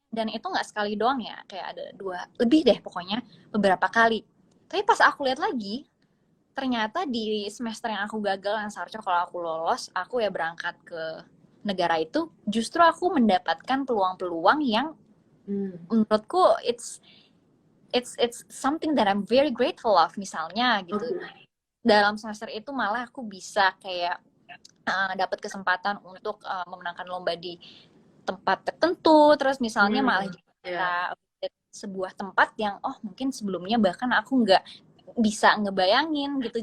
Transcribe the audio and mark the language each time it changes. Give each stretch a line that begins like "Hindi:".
Indonesian: Dan itu nggak sekali doang ya, kayak ada 2 lebih deh pokoknya beberapa kali. Tapi pas aku lihat lagi, ternyata di semester yang aku gagal yang seharusnya kalau aku lolos, aku ya berangkat ke negara itu, justru aku mendapatkan peluang-peluang yang Hmm. menurutku
English: it's something that I'm very grateful of.
Indonesian: Misalnya gitu, Oke. dalam semester itu malah aku bisa kayak dapat kesempatan untuk memenangkan lomba di tempat tertentu. Terus misalnya malah Hmm. kita Ya, sebuah tempat yang oh mungkin sebelumnya bahkan aku nggak bisa ngebayangin gitu.